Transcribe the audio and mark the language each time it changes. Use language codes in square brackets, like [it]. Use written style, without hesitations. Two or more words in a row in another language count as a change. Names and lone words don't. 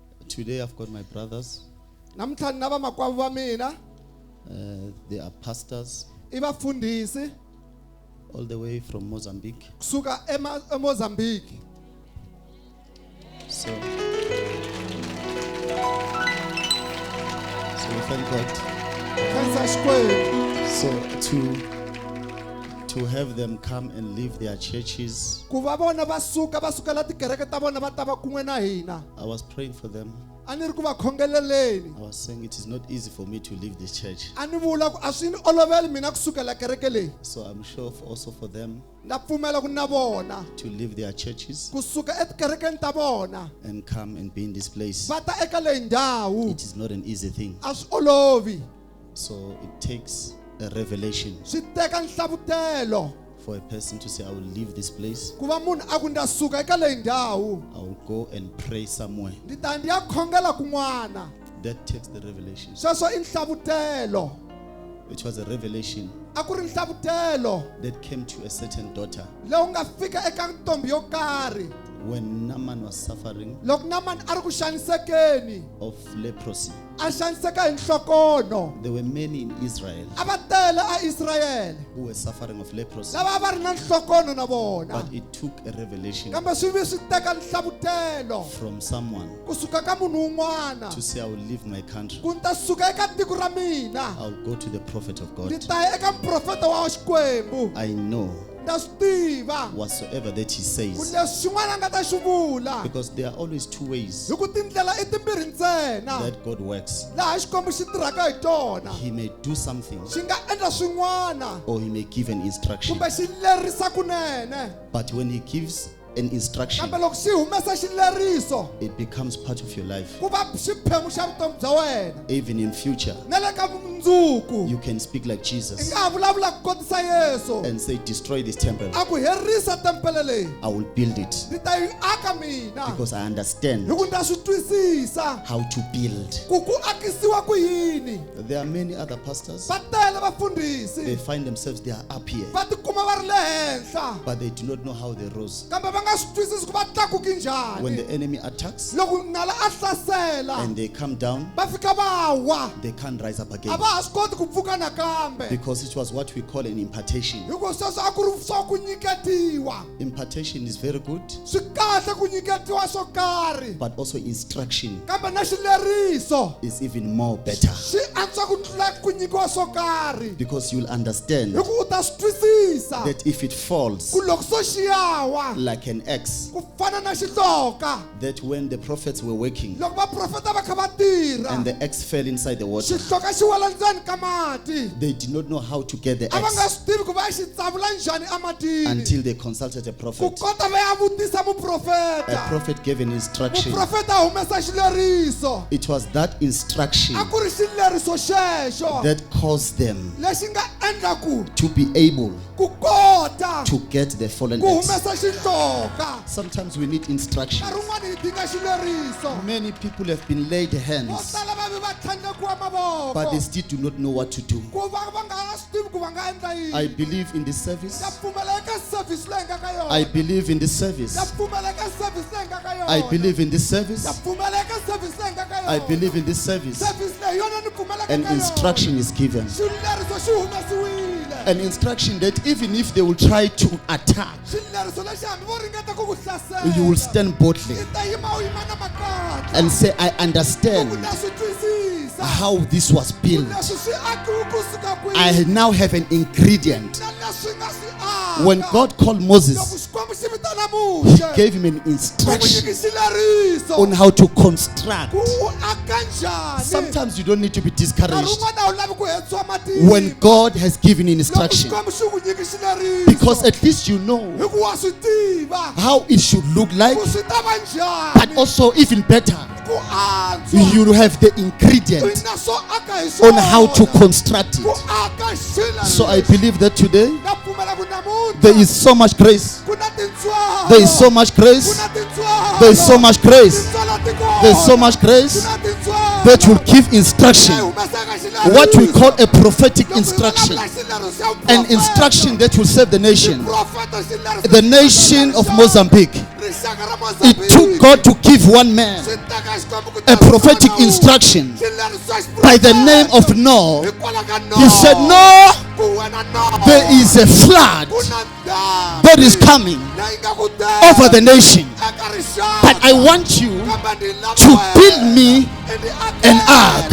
[en] Today I've got my brothers. [zu] Namhlanje naba makwabo ba mina [en] They are pastors [zu] ibafundisi [en] all the way from Mozambique. [zu] kusuka eMozambique. [en] So we thank God. [ts] Khensa Xikwembu [en] So to have them come and leave their churches, [ts] ku va vona basukela tikereke ta vona va ta va kun'we na hina. [en] I was praying for them. [ts] A ni ri ku va khongeleleni. [en] I was saying it is not easy for me to leave this church. [ts] A ni vula ku a swi ni oloveli mina kusukela kereke leyi. [en] So I'm sure also for them [ts] Na pfumela ku na vona [en] to leave their churches [ts] kusuka etikerekeni ta vona [en] and come and be in this place. [ts] va ta eka leyi ndhawu. [en] It is not an easy thing. [ts] A swi olovi. [en] So it takes a revelation [ts] Swi teka nhlavutelo [en] for a person to say, I will leave this place. [ts] ku va munhu a ku nda suka eka leyi ndhawu. [en] I will go and pray somewhere. [ts] Ndi ta ndi ya khongela kun'wana. [en] That takes the revelation. [ts] Sweswo i nhlavutelo. [en] It was a revelation [ts] A ku ri nhlavutelo [en] that came to a certain daughter [ts] leyi nga fika eka ntombi yo karhi [en] when Naaman was suffering [ts] loko Naamani a ri ku xanisekeni [en] of leprosy. [ts] a xaniseka hi nhlokono. [en] There were many in Israel [ts] A va tele a Israyele [en] who were suffering of leprosy, [ts] lava va ri na nhlokono na vona, [en] but it took a revelation [ts] kambe swi vi swi teka nhlavutelo [en] from someone [ts] kusuka ka munhu un'wana [en] to say, I will leave my country. [ts] ku ni ta suka eka tiko ra mina [en] I'll go to the prophet of God. [ts] ni ta ya eka muprofeta wa Xikwembu. [en] I know [ts] Na swi tiva [en] whatsoever that he [ts] ku [en] says, [ts] leswi xin'wana a nga ta xi vula [en] because there are always two ways [ts] hi ku tindlela i timbirhi ntsena [en] that God works. [ts] laha Xikwembu xi tirhaka hi tona. [en] He may do something [ts] Xi nga endla swin'wana [en] or he may give an instruction. [ts] kumbe xi lerisa kunene, [en] But when he gives an instruction, [ts] kambe loko xi humesa xileriso [en] it becomes part of your life. [ts] ku va xiphemu xa vutomi bya wena. [en] Even in future, [ts] Na le ka vumundzuku [en] you can speak like [ts] i Jesus nga ha vulavula ku kotisa Yesu [en] and say, destroy this temple. [ts] a ku herisa tempele leyi [en] I will build it [ts] ni ta yi aka mina [en] because I understand [ts] hi ku nda swi twisisa [en] how to build. [ts] ku akisiwa ku yini. [en] There are many other pastors. [ts] Va tele [en] They [ts] vafundhisi [en] find themselves, they are up here, [ts] va tikuma va ri le henhla [en] but they do not know how they rose. [ts] kambe va nga swi twisisi ku va tlakuki [en] When [ts] njhani. [en] the enemy attacks [ts] Loko nala a hlasela [en] and they come down, [ts] va fika va wa [en] they can't rise up [ts] a [en] again [ts] va ha swi koti ku pfuka nakambe [en] because it was what we call an impartation. [ts] hi ku sweswo a ku ri swa ku nyiketiwa. [en] Impartation is very good, [ts] Swi kahle ku nyiketiwa swo karhi [en] but also instruction [ts] kambe na xileriso [en] is even more better [ts] xi antswa ku tlula ku nyikiwa swo karhi [en] because you'll understand [ts] hi ku u ta swi twisisa [en] that if it falls [ts] ku loko swo xi yawa [en] like an axe, [ts] ku fana na xihloka [en] that when the prophets were working [ts] loko vaprofeta va kha va tirha [en] and the axe fell inside the water, [ts] xihloka xi wela ndzeni ka mati [en] they did not know how to get the [ts] a va nga axe swi tivi ku va ya xi tsavula njhani ematini [en] until they consulted a [ts] ku prophet. kota va ya vutisa A muprofeta. [en] prophet gave an instruction. [ts] Muprofeta a humesa xileriso [en] It was that instruction [ts] a ku ri xileriso xexo [en] that caused them [ts] lexi nga endla ku [en] to be able [ts] ku kota [en] to get the fallen [ts] ku axe. humesa xihloka. [en] Sometimes we need instruction. [ts] Nkarhi wun'wani hi dinga xileriso. [en] Many people have been laid [ts] Vo hands, tala va vi va tlhandlekiwa [en] but they [ts] mavoko [en] still do not know what to do. [ts] ku va va nga ha swi tivi ku va nga endla I yini. [en] believe in this service. [ts] Ya pfumela eka service leyi nga ka I yona. [en] believe in this service. [ts] Ya pfumela eka service leyi nga ka yona. [en] I believe in this service. [ts] Ya pfumela eka service leyi nga ka yona. [en] I believe in this service. [ts] Service leyi yona ni pfumelaka An ka yona. [en] instruction is given. [ts] Xileriso xi humesiwile. [en] An instruction that even if they will try to attack, [ts] Xileriso lexi hambi vo ringeta ku ku hlasela. [en] you will stand boldly [ts] I ta yima u yima na makatla. [en] and say, I [ts] Ku understand ta swi twisisa. [en] how this was built. [ts] Leswi swi akiwe kusuka kwihi. [en] I now have an ingredient. [ts] Na leswi nga swi aka. [en] When God called [ts] Loko Moses, Xikwembu xi vitana he Mose. [en] gave him an [ts] Ku instruction nyiki xileriso. [en] on how to construct. [ts] Ku aka njhani. [en] Sometimes you don't need to be [ts] Nkarhi discouraged wun'wana a wu lavi ku hetsiwa matimba. [en] when God has given [ts] Loko instruction, Xikwembu xi ku nyiki xileriso. [en] because at least you know [ts] Hi ku wa swi tiva. [en] how it should look like, [ts] Ku swi ta va njhani. [en] but also even better, [ts] Ku antswa. [en] you have the ingredient [ts] Na swo aka hi swona. [en] on how to construct [ts] Ku it. aka xileriso. [en] So I believe that today [ts] Na pfumela ku namuntlha. [en] there is so much grace. [ts] Ku na tintswalo. [en] There is so much [ts] Ku grace. na tintswalo. [en] There is so much grace. [ts] Tintswalo ti kona. [en] There is so much grace [ts] Ku na tintswalo. [en] that will give instruction, [ts] Leyi humesaka xileriso. [en] what we call a prophetic [ts] Loko hi instruction, vulavula xileriso xa an vuprofeta. [en] instruction that will save the nation, [ts] Profeta xileriso. [en] the nation of Mozambique. [ts] Rixaka [en] It took God to give one man a prophetic instruction by the name of Noah. He said, Noah, there is a flood that is coming over the nation, but I want you to build me an ark.